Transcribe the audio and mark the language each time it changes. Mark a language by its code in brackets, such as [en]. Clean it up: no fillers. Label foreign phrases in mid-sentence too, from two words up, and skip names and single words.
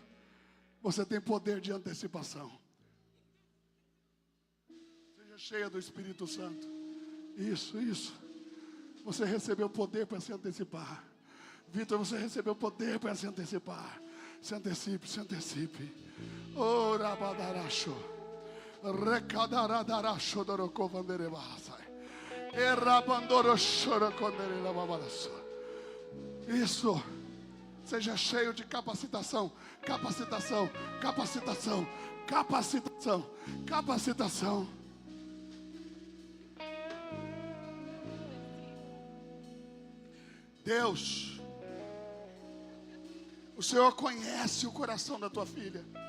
[pt] Você tem poder de antecipação. Seja cheia do Espírito Santo. Isso. Você recebeu poder para se antecipar. Vitor, você recebeu poder para se antecipar. Se antecipe. Ora badaracho. Recadaradaраcho dorocovanderebasai. Errabandoro chorocondere babaraço. Isso. Seja cheio de capacitação, capacitação, capacitação, capacitação, capacitação. Deus, o Senhor conhece o coração da tua filha.